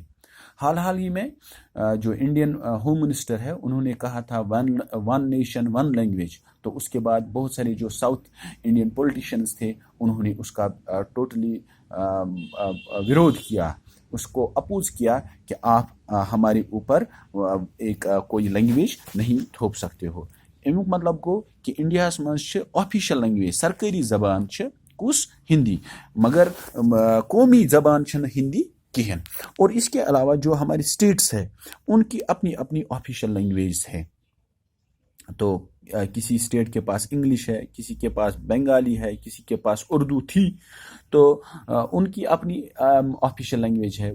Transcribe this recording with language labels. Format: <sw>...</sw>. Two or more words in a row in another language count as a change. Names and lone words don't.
<ur>حال ہی میں جو</ur> <en>Indian Home Minister</en> <ur>ہے انہوں نے کہا تھا</ur> <en>One Nation One Language.</en> <ur>تو اس کے بعد بہت سارے جو</ur> <en>South Indian politicians</en> <ur>تھے انہوں نے اس کا ٹوٹلی ویرودھ کیا، اس کو اپوز کیا کہ آپ ہمارے اوپر ایک کوئی لینگویج نہیں تھوپ سکتے ہو.</ur> <ks>امیک مطلب گو کہ انڈیاہس مز</ks> <en>official language</en> <ks>سرکاری زبان کس ہندی، مگر قومی زبان ہندی کہین.</ks> <ur>اور اس کے علاوہ جو ہمارے اسٹیٹس ہے ان کی اپنی اپنی</ur> <en>official language</en> <ur>ہے. تو کسی اسٹیٹ کے پاس انگلش ہے، کسی کے پاس بنگالی ہے، کسی کے پاس اردو تھی، تو ان کی اپنی</ur> <en>official language</en> <ur>ہے.</ur>